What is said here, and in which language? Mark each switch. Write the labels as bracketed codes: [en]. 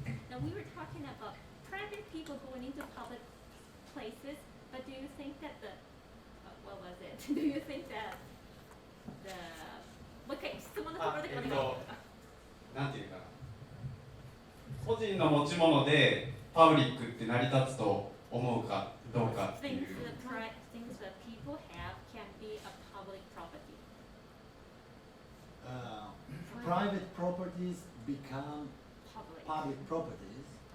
[en] Now we were talking about private people going into public places, but do you think that what was it? Do you think that [ja] もう一回質問のところでお願いします。なんていうかな、個人の持ち物でパブリックって成り立つと思うかどうかっていう。 [en] Things that people have can be a public property. Private properties become public properties.